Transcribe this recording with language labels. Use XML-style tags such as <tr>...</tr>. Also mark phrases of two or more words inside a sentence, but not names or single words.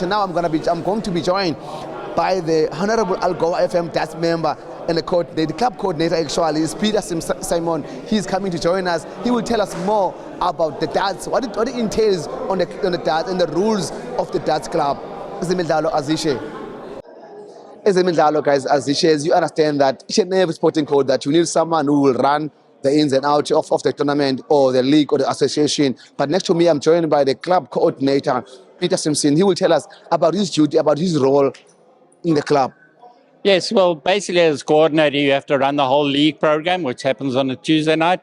<en>Now I'm going to be joined by the Honorable Algoa FM Darts member and the club coordinator. Actually, is Peter Simon. He's coming to join us. He will tell us more about the darts, what it entails on the darts and the rules of the darts club.</en> <zu>Ezemidlalo, Azishe.</zu> <en>Ezemidlalo, guys, as you understand that each and every sporting code that you need someone who will run the ins and outs of the tournament or the league or the association. But next to me, I'm joined by the club coordinator, Peter Simpson. He will tell us about his duty, about his role in the club. Yes, well, basically as coordinator, you have to run the whole league program, which happens on a Tuesday night.</en>